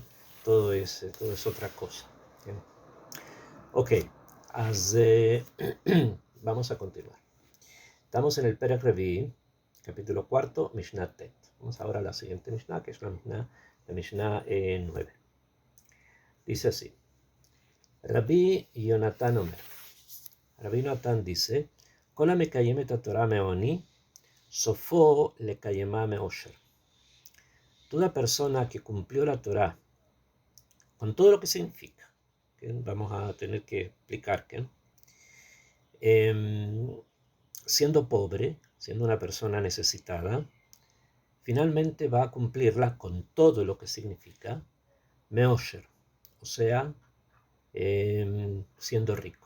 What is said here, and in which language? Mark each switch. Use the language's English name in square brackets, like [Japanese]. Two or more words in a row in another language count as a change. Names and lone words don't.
[Spanish] Todo es otra cosa, ¿okay? Ok, vamos a continuar. Estamos en el Perek Revi'i, capítulo cuarto, Mishnah Tet. Vamos ahora a la siguiente Mishnah, que es la Mishnah 9. Dice así: [Hebrew] רבי יונתן אומר. [Spanish] Rabbi Yonatan dice: [Hebrew] כל המקיים את התורה מעוני סופו לקיימה מעושר. [Spanish] Toda persona que cumplió la Torah con todo lo que significa, ¿okay? Vamos a tener que explicar que siendo pobre, siendo una persona necesitada, finalmente va a cumplirla con todo lo que significa meosher, o sea, siendo rico.